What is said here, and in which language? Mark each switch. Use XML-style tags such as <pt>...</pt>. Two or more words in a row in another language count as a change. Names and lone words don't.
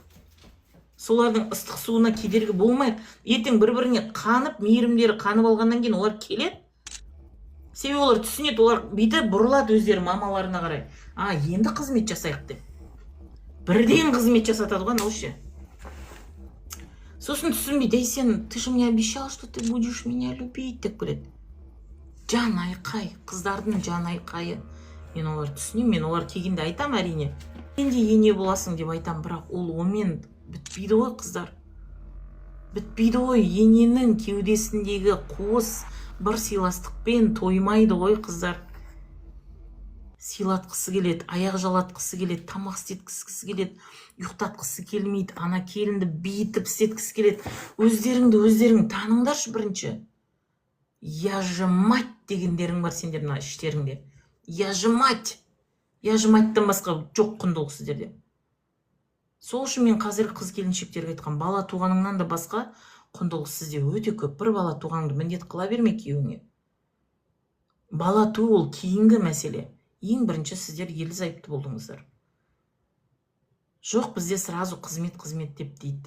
<kk>Солардың ыстық суына кедергі болмай, ертең бір-біріне қанып, мейірімдері қанып алғаннан кейін олар келеді. Себебі олар түсінеді, олар бүйтіп бұрылады өздері мамаларына қарай. Енді қызмет жасайық деп. Бірден қызмет жасатады ғой анау ше. Сосын түсінбейді,</kk> <ru>ты же мне обещал, что ты будешь меня любить</ru> <kk>деп келеді. Жан айқай, қыздардың жан айқайы. Мен олар түсінемін, мен олар келгенде айтам әрине. Сен де ене боласың деп айтам, бірақ ол онымен бітпейді ғой қыздар. Бітпейді ғой, ененің кеудесіндегі қуыс бір сыйластықпен тоймайды ғой қыздар. Сыйлатқысы келеді, аяқ жалатқысы келеді, тамақ істеткісі келеді, ұйықтатқысы келмейді, ана келінді бейтіп істеткісі келеді. Өздерің таныңдаршы бірінші.</kk> <ru>Я же мать</ru> <kk>дегендерің бар сендердің іштеріңде.</kk> <ru>Я же мать. Я же</ru> <kk>маттан басқа жоқ құндылық сіздерде. Сол үшін мен қазіргі қыз келіншектерге айтқан, бала туғаныңнан да басқа құндылық сізде өте көп. Бір бала туғаныңды міндет қыла берме күйеуіңе. Бала туу ол кейінгі мәселе. Ең бірінші сіздер ерлі зайыпты болдыңыздар. Жоқ, бізде сразу қызмет деп дейді.</kk>